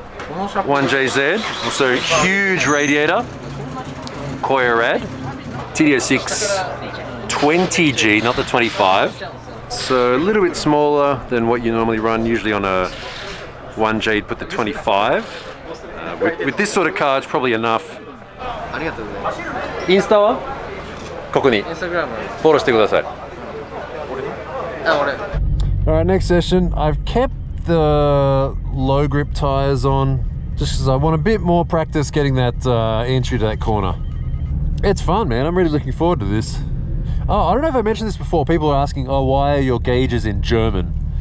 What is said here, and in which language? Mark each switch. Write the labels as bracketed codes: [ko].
[en] 1JZ, also huge radiator. Koya rad. TDO620G, not the 25. So a little bit smaller than what you normally run. Usually on a 1J you'd put the 25. With this sort of car, it's probably enough. [ja] ありがとうございます。インスタはここにインスタグラム。フォローしてください。俺。 [en] Alright, next session. I've kept the low grip tires on just because I want a bit more practice getting that entry to that corner. It's fun, man. I'm really looking forward to this. Oh, I don't know if I mentioned this before. People are asking, oh, why are your gauges in German?